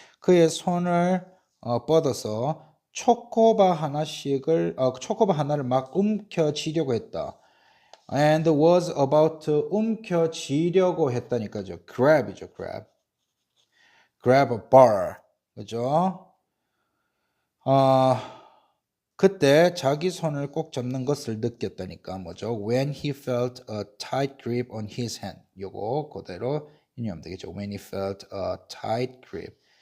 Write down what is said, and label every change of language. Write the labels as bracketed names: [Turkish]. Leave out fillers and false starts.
[Korean] 그의 손을 뻗어서 초코바 하나를 막 움켜쥐려고 했다. [English] And was about to [Korean] 움켜쥐려고 했다니까죠. [English] grab이죠, grab. grab a bar. [Korean] 그죠? 그때 자기 손을 꼭 잡는 것을 느꼈다니까 뭐죠? [English] When he felt a tight grip on his hand. [Korean] 요거 그대로 인용하면 되겠죠. [English] When he felt a tight grip.